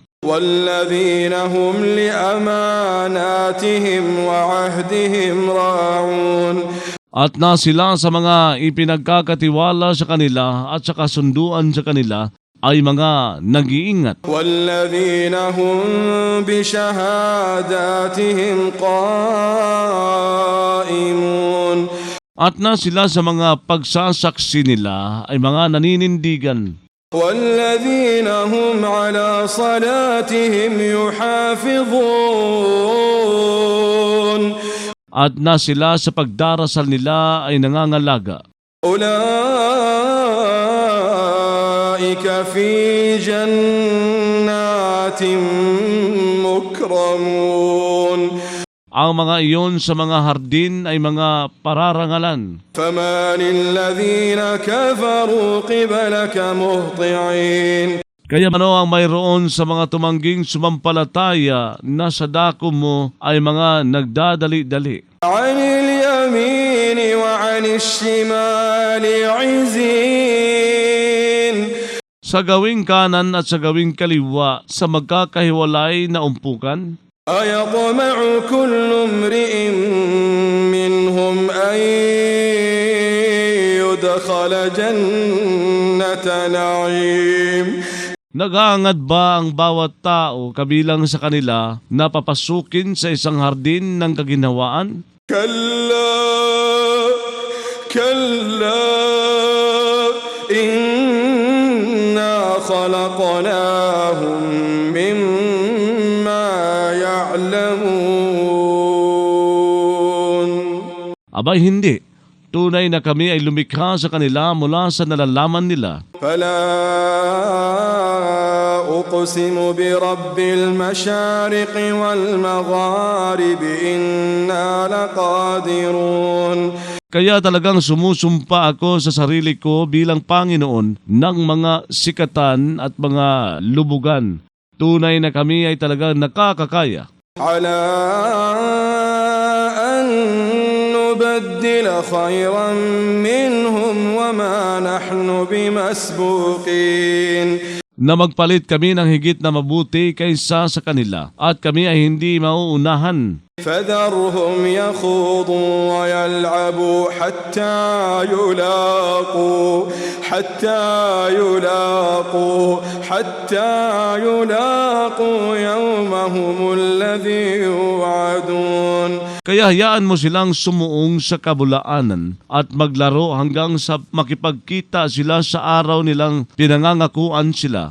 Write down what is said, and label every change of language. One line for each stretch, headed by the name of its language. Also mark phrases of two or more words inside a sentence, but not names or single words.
Arabic: والذين هم لأماناتهم وعهدهم راعون.
Filipino: At na sila sa mga ipinagkakatiwala sa kanila at sa kasunduan sa kanila ay mga nag-iingat.
Arabic: والذين هم بشهاداتهم قائمون.
Filipino: At na sila sa mga pagsasaksi nila ay mga naninindigan.
Arabic: والذين هم على صلاتهم يحافظون.
Filipino: At na sila sa pagdarasal nila ay nangangalaga.
Arabic: أولئك في جنات مكرمون.
Filipino: Ang mga iyon sa mga hardin ay mga pararangalan.
Arabic: فما للذين كفروا قبلك مهطعين.
Filipino: Kaya ano ang mayroon sa mga tumangging sumampalataya na sa dako mo ay mga nagdadali-dali.
Arabic: عن اليمين وعن الشمال عزين.
Filipino: Sa gawing kanan at sa gawing kaliwa sa magkakahiwalay na umpukan.
Arabic: أيطمع كل امرئ منهم أن يدخل جنة نعيم.
Filipino: Naghahangad ba ang bawat tao kabilang sa kanila na papasukin sa isang hardin ng kaginhawaan?
Arabic: كلا كلا إنا خلقناهم مما يعلمون.
Filipino: Abay hindi. Tunay na kami ay lumikha sa kanila mula sa nalalaman nila.
Arabic: فلا أقسم برب المشارق والمغارب إنا لقادرون.
Filipino: Kaya talagang sumusumpa ako sa sarili ko bilang Panginoon ng mga sikatan at mga lubugan. Tunay na kami ay talagang nakakakaya.
Arabic: على أن نبدل خيرا منهم وما نحن بمسبوقين.
Filipino: na magpalit kami ng higit na mabuti kaysa sa kanila at kami ay hindi mauunahan.
Arabic: فذرهم يخوضوا ويلعبوا حتى يلاقوا يومهم الذي يوعدون.
Filipino: Kaya hayaan mo silang sumuong sa kabulaanan at maglaro hanggang sa makipagkita sila sa araw nilang pinangangakuan sila.